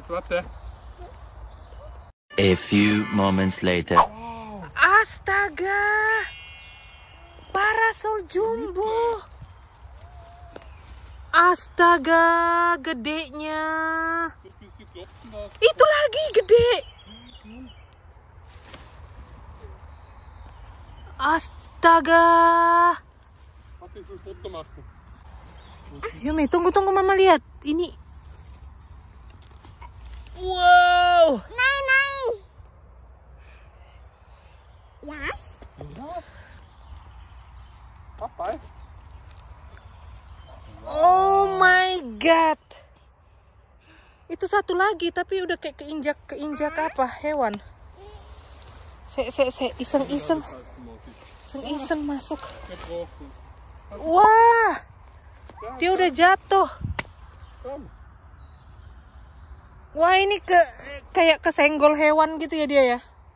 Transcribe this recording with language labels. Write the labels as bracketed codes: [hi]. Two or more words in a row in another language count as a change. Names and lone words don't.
[de] Warte. [en] A few moments later. [id] Astaga, parasol jumbo. Astaga, gedenya. Itu lagi gede. Astaga. [de] Warte, ich will Foto machen. [id] Yumi, tunggu mama lihat. Ini. Wow. Naik. Yes. Papa. [en] Oh my god. [id] Itu satu lagi tapi udah kayak keinjak apa hewan. Iseng masuk. Wah. Dia udah jatuh. Wah, ini kayak kesenggol hewan gitu ya dia ya.